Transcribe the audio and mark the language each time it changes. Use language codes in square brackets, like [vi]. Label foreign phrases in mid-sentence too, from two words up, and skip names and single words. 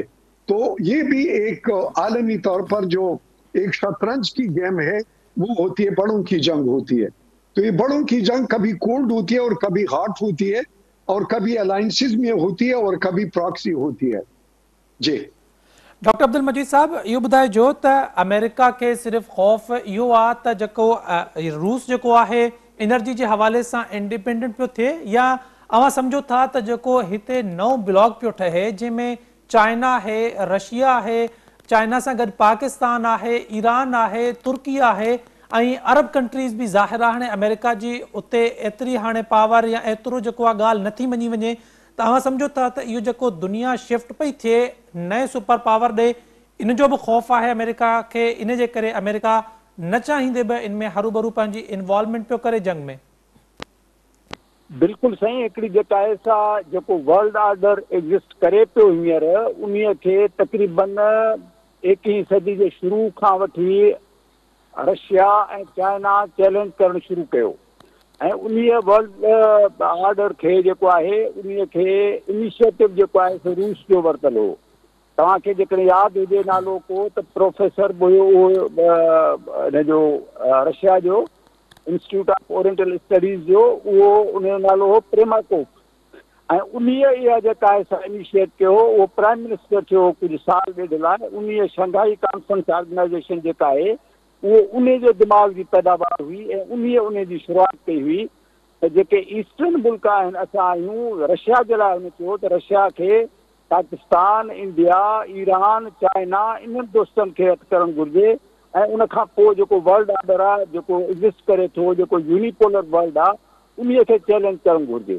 [ur] تو یہ بھی ایک عالمی طور پر جو ایک شطرنج کی گیم ہے وہ ہوتی ہے، بڑوں کی جنگ ہوتی ہے. تو یہ بڑوں کی جنگ کبھی کولڈ ہوتی ہے اور کبھی ہاٹ ہوتی ہے، اور کبھی الائنسز میں ہوتی ہے اور کبھی پراکسی ہوتی ہے. جی ڈاکٹر عبدالمجید صاحب, [sd] यो ॿुधाए जो त अमेरिका के सिर्फ खौफ़ इहो आहे त जेको रूस जेको आहे एनर्जी [ur] کے حوالے سے [sd] इंडिपेंडेंट पियो थिए, या अवां समझो था त जेको हिते नओं ब्लॉक पियो ठहे जंहिंमें चाइना है, रशिया है, चाइना से गॾु पाकिस्तान है, ईरान है, तुर्की है, [en] Arab countries [sd] भी ज़ाहिर आहे हाणे अमेरिका जी उते एतिरी हाणे पावर या एतिरो जेको आहे ॻाल्हि नथी मञी वञे, त अवां सम्झो था त इहो जेको दुनिया शिफ्ट पई थिए नए [en] super power [sd] ॾे, इन जो [ur] بھی خوف ہے امریکہ کے, [sd] इन जे करे अमेरिका न चाहींदे भी इनमें हरूभरू पंहिंजी इन्वॉल्वमेंट पियो करे जंग में? बिल्कुल सही। हिकिड़ी जेका है सा जेको [en] world order [sd] एग्जिस्ट करे पियो हींअर, उन्हीअ खे तक़रीबन 21वीं सदी जे शुरू खां वठी रशिया ऐं चाइना चैलेंज करणु शुरू कयो, ऐं उन्हीअ [en] world order [sd] खे जेको आहे उन्हीअ खे इनिशिएटिव जेको आहे सो रूस जो वरितल हो। तव्हांखे जेकॾहिं यादि हुजे नालो को, त प्रोफेसर हुयो उहो हिन जो रशिया जो इंस्टीट्यूट ऑफ ओरिएंटल स्टडीज़ जो, उहो उनजो नालो हो प्रेमाकोव, ऐं उन्हीअ इहा जेका आहे सा इनिशिएट कयो, उहो [en] prime minister [sd] थियो कुझु साल ॾेढ लाइ। उन्हीअ शंघाई कॉन्फ्रेंस ऑर्गेनाइजेशन जेका आहे उहो उन जे दिमाग़ जी पैदावार हुई, ऐं उन जी शुरूआति कई हुई त जेके ईस्टर्न मुल्क आहिनि, असां आहियूं रशिया जे लाइ हुन चयो त रशिया खे पाकिस्तान, इंडिया, ईरान, चाइना इन्हनि दोस्तनि खे हथु करणु घुरिजे, ऐं उनखां पोइ जेको [en] world order [sd] आहे जेको एग्ज़िस्ट करे थो, जेको [en] unipolar world [sd] आहे, उन्हीअ खे चैलेंज करणु घुरिजे।